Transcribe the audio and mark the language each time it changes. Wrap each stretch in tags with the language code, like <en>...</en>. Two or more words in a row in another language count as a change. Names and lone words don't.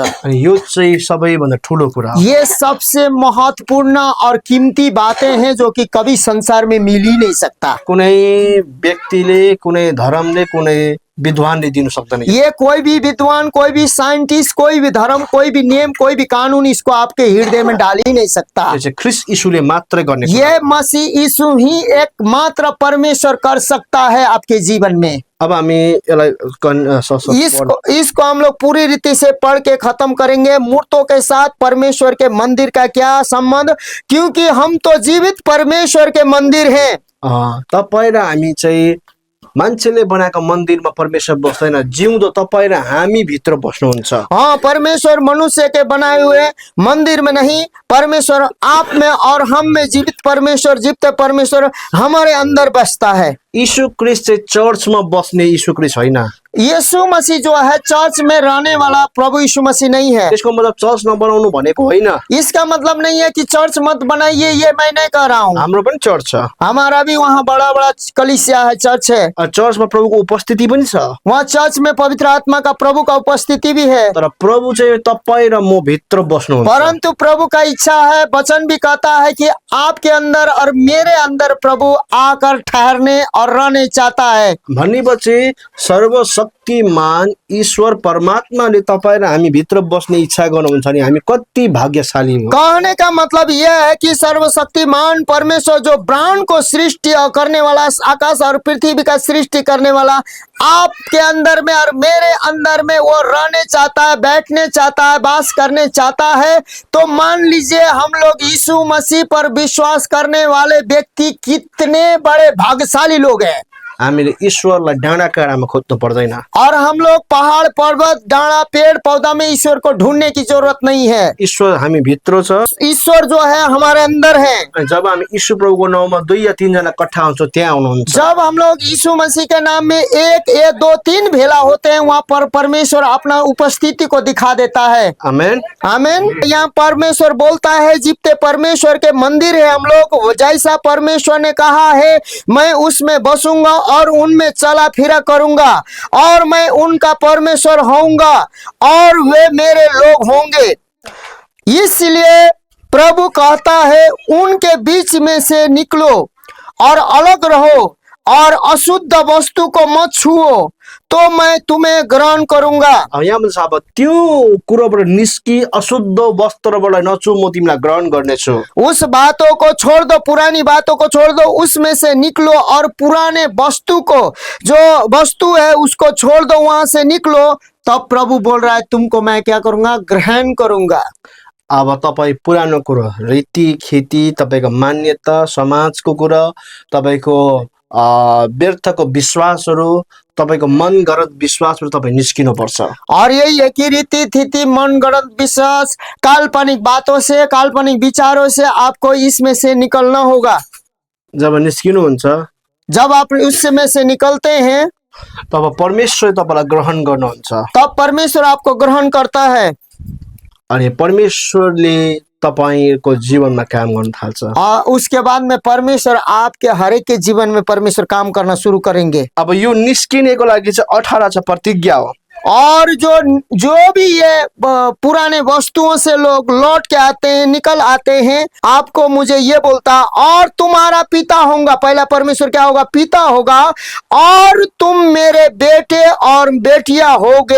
<ne>अनि यो चाहिँ सबैभन्दा ठुलो कुरा हो।</ne> <hi>ये सबसे महत्वपूर्ण और कीमती बातें हैं जो कि कभी संसार में मिल ही नहीं सकता।</hi> <ne>कुनै व्यक्तिले, कुनै धर्मले, कुनै विद्वानले दिनु सक्दैन।</ne> <hi>ये कोई भी विद्वान, कोई भी साइंटिस्ट, कोई भी धर्म, कोई भी नियम, कोई भी कानून इसको आपके हृदय में डाल ही नहीं सकता।</hi> <ne>यो चाहिँ ख्रिस्ट यीशुले मात्रै गर्ने कुरा।</ne> <hi>ये मसीह यीशु ही एकमात्र परमेश्वर कर सकता है आपके जीवन में।</hi> <ne>अब हामी यसलाई</ne> <hi>इसको हम लोग पूरी रीति से पढ़ के खत्म करेंगे। मूर्तों के साथ परमेश्वर के मंदिर का क्या संबंध, क्योंकि हम तो जीवित परमेश्वर के मंदिर हैं।</hi> <ne>तपाईँ र हामी चाहिँ मान्छेले बनाएको मन्दिरमा परमेश्वर बस्दैन, जिउँदो तपाईँ र हामी भित्र बस्नुहुन्छ।</ne> <hi>हाँ, परमेश्वर मनुष्य के बनाए हुए मंदिर में नहीं, परमेश्वर आप में और हम में जीवित परमेश्वर, जीवित परमेश्वर हमारे अंदर बसता है।</hi> <ne>यीशु ख्रिस्ट चाहिँ चर्चमा बस्ने यीशु ख्रिस्ट होइन।</ne> <hi>यीशु मसीह जो है चर्च में रहने वाला प्रभु यीशु मसीह नहीं है।</hi> <ne>यसको मतलब चर्च नबनाउनु भनेको होइन।</ne> <hi>इसका मतलब नहीं है कि चर्च मत बनाइए, ये मैं नहीं कह रहा हूँ।</hi> <ne>हाम्रो पनि चर्च छ,</ne> <hi>हमारा भी वहाँ बड़ा बड़ा कलीसिया है, चर्च है।</hi> <ne>चर्चमा प्रभुको उपस्थिति पनि छ।</ne> <hi>वहाँ चर्च में पवित्र आत्मा का, प्रभु का उपस्थिति भी है।</hi> <ne>तर प्रभु चाहिँ तपाईँ र म भित्र बस्नुहुन्छ।</ne> <hi>परंतु प्रभु का इच्छा है, वचन भी कहता है कि आपके अंदर और मेरे अंदर प्रभु आकर ठहरने और रहने चाहता है।</hi> <ne>भनेपछि सर्वशक्तिमान ईश्वर परमात्माले तपाईँ र हामी भित्र बस्ने इच्छा गर्नुहुन्छ भने हामी कति भाग्यशाली हो।</ne> <hi>कहने का मतलब यह है कि सर्वशक्तिमान परमेश्वर जो ब्रह्मांड को सृष्टि करने वाला, आकाश और पृथ्वी का सृष्टि करने वाला, आपके अंदर में और मेरे अंदर में वो रहने चाहता है, बैठने चाहता है, वास करने चाहता है। तो मान लीजिए हम लोग यीशु मसीह पर विश्वास करने वाले व्यक्ति कितने बड़े भाग्यशाली लोग हैं।</hi> <ne>हामीले ईश्वरलाई डाँडा काँडामा खोज्नु पर्दैन,</ne> <hi>और हम लोग पहाड़ पर्वत डाँडा पेड़ पौधा में ईश्वर को ढूंढने की जरूरत नहीं है।</hi> <ne>ईश्वर हामी भित्र छ,</ne> <hi>ईश्वर जो है हमारे अंदर है।</hi> <ne>जब हामी यीशु प्रभुको नाउँमा 2 या 3 जना इकट्ठा हुन्छौँ त्यहाँ आउनुहुन्छ।</ne> <hi>जब हम लोग यीशु मसीह के नाम में 1 या 2 3 भेला होते हैं, वहाँ पर परमेश्वर अपना उपस्थिति को दिखा देता है। आमेन, आमेन। यहाँ परमेश्वर बोलता है, जीवते परमेश्वर के मंदिर है हम लोग। जैसा परमेश्वर ने कहा है, मैं उसमें बसूंगा और उनमें चला फिरा करूंगा, और मैं उनका परमेश्वर होऊंगा और वे मेरे लोग होंगे। इसलिए प्रभु कहता है, उनके बीच में से निकलो और अलग रहो और अशुद्ध वस्तु को मत छुओ तो मैं तुम्हें ग्रहण करूंगा।</hi> <ne>अब यहाँ भन्छ अब त्यो कुरोबाट निस्की अशुद्ध वस्त्रबाट नछु म तिमीलाई ग्रहण गर्नेछु।</ne> <hi>उस बातों को छोड़ दो, पुरानी बातों को छोड़ दो, उसमें से निकलो और पुराने वस्तु को, जो वस्तु है उसको छोड़ दो, वहां से निकलो। तब प्रभु बोल रहा है तुमको मैं क्या करूंगा, ग्रहण करूंगा।</hi> <ne>अब तपाईँ पुरानो कुरो, रीति खेती, तपाईँको मान्यता, समाजको कुरा, तपाईँको व्यर्थको विश्वासहरू, तपाईँको मनगढंत विश्वासबाट तपाईँ निस्किनु पर्छ।</ne> <hi>और यही है कि रीति थीति, मनगढ़ंत विश्वास, काल्पनिक बातों से, काल्पनिक विचारों से आपको इसमें से निकलना होगा।</hi> <ne>जब निस्किनुहुन्छ</ne> <hi>जब आप उसमें से निकलते हैं</hi> <ne>तब परमेश्वर तपाईँलाई ग्रहण गर्नुहुन्छ।</ne> <hi>तब परमेश्वर आपको ग्रहण करता है</hi> <ne>अनि परमेश्वरले तपाईँको जीवनमा काम गर्न थाल्छ।</ne> <hi>और उसके बाद में परमेश्वर आपके हरेक के जीवन में परमेश्वर काम करना शुरू करेंगे।</hi> <ne>अब यो निस्किनेको लागि चाहिँ 18 छ प्रतिज्ञा हो।</ne> <hi>और जो भी ये पुराने वस्तुओं से लोग लौट के आते हैं, निकल आते हैं, आपको मुझे ये बोलता और तुम्हारा पिता होगा। पहला परमेश्वर क्या होगा, पिता होगा, और तुम मेरे बेटे और बेटियां होगे।</hi>